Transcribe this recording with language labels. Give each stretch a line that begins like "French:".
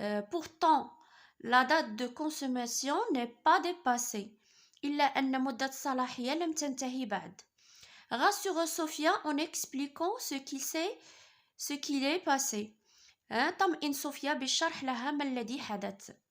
French: Pourtant, la date de consommation n'est pas dépassée.
Arabic: إلا أن مدة الصلاحية لم تنتهي بعد.
French: Rassure Sophia en expliquant ce qu'il est passé.
Arabic: طمئن صوفيا بالشرح لها ما الذي حدث.